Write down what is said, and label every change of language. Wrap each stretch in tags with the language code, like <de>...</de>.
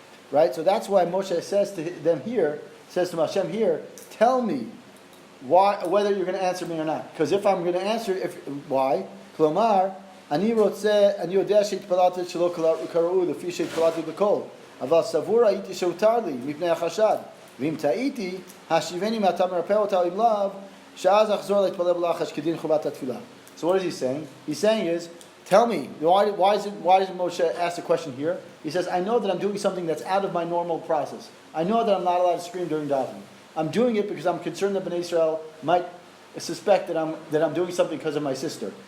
<en>Right? So that's why Moshe says to them here, says to Hashem here, tell me whether you're going to answer me or not. Because if I'm going to answer, why?</en> <he>Klomar, אני יודע שהתפללתי שלא קראו לפי שהתפללתי בקול, אבל סבור הייתי שהותר לי מפני החשד, ואם טעיתי, השיבני מעתה מרפא אותה עם לאו, שאז אחזור להתפלל בלחש כדין חובת התפילה.</he> <en>So what is he saying? He's saying tell me, why does Moshe ask the question here? He says, I know that I'm doing something that's out of my normal process. I know that I'm not allowed to scream during davening. I'm doing it because I'm concerned that Bnei Israel might suspect that I'm doing something because of my sister.</en>